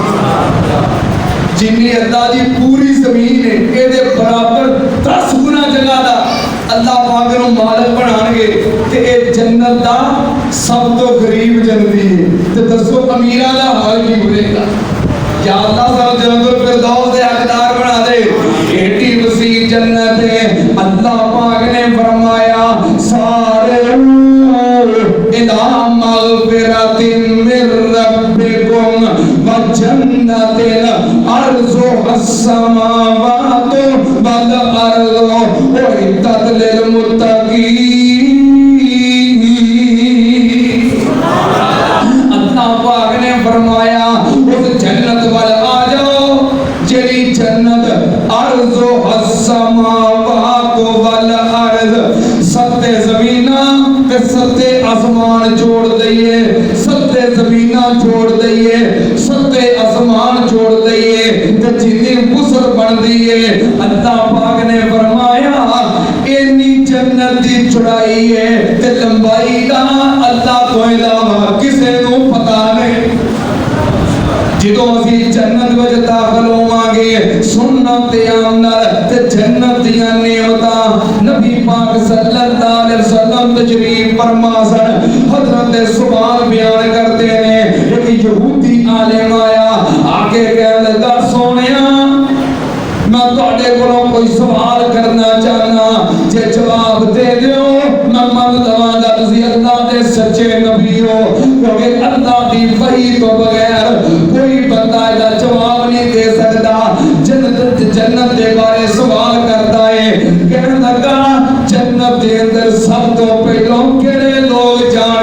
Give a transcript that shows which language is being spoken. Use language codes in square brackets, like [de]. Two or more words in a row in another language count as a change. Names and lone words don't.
[pa] جنی اللہ دی پوری زمین ہے اے دے برابر 10 گنا جگہ دا اللہ پاک نو مالک بنان گے تے اے جنت دا سب تو غریب جنتی ہے، تے دسو امیراں دا حال کی ہوئے گا؟ یا اللہ سب جنت الفردوس دے حقدار بنا دے۔ ایٹی وسیع جنت ہے، اللہ پاک نے فرمایا سارے [ar] الى مغفرت من ربکم وجنت عرضها السماوات والارض اعدت للمتقین۔ [pa] اللہ پاک نے فرمایا اس جنت وال آ جاؤ جڑی جنت [ar] عرضها السماوات والارض، [pa] ستے زمیناں تے ستے آسمان جوڑ دئیے، ستے زمیناں جوڑ دئیے، ستے آسمان جوڑ دئیے تے جتنی وسعت بن دیئے۔ اللہ پاک نے فرمایا اینی جنت دی چڑھائی ہے تے لمبائی دا اللہ تو علاوہ کسے نو پتہ نہیں۔ جدوں اسی جنت وچ داخل ہوواں گے سنت عمل تے جنت دیاں نعمتاں نبی پاک [ar] صلی اللہ علیہ وسلم [pa] تشریف فرما سن۔ حضرت سبحان [ur] بیان کرتے ہیں ایک یہودی عالم آیا [pa] آگے کہنے لگا سونیا میں تواڈے کولوں کوئی سوال کرنا چاہنا، جے جواب دے دیو میں من لواں گا تسی اللہ دے سچے نبی ہو، کیونکہ اللہ دی وحی تو بغیر کوئی بندہ دا جواب نہیں دے سکتا۔ جنت دے بارے سوال کرتا ہے، کہنے لگا جنت دے اندر سب تو پہلوں کیڑے لوگ